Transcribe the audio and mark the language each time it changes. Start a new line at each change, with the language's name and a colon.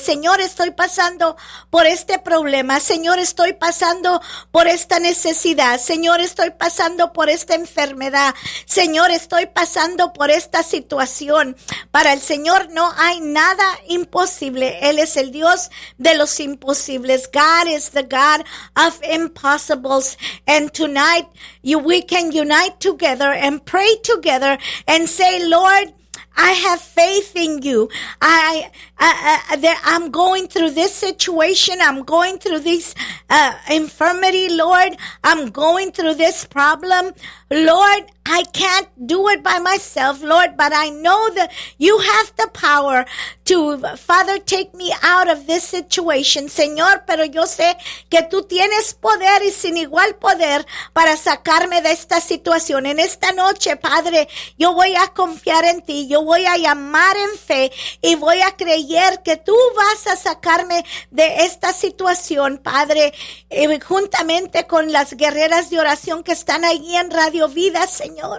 Spanish: Señor, estoy pasando por este problema. Señor, estoy pasando por esta necesidad. Señor, estoy pasando por esta enfermedad. Señor, estoy pasando por esta situación. Para el Señor no hay nada imposible. Él es el Dios de los imposibles.
English: God is the God of impossibles. And tonight we can unite together and pray together. And say, Lord, I have faith in you. I'm going through this situation. I'm going through this infirmity, Lord. I'm going through this problem. Lord, I can't do it by myself, Lord, but I know that you have the power to, Father, take me out of this situation.
Spanish: Señor, pero yo sé que tú tienes poder y sin igual poder para sacarme de esta situación. En esta noche, Padre, yo voy a confiar en ti, yo voy a llamar en fe y voy a creer que tú vas a sacarme de esta situación, Padre, juntamente con las guerreras de oración que están ahí en Radio Vida, Señor.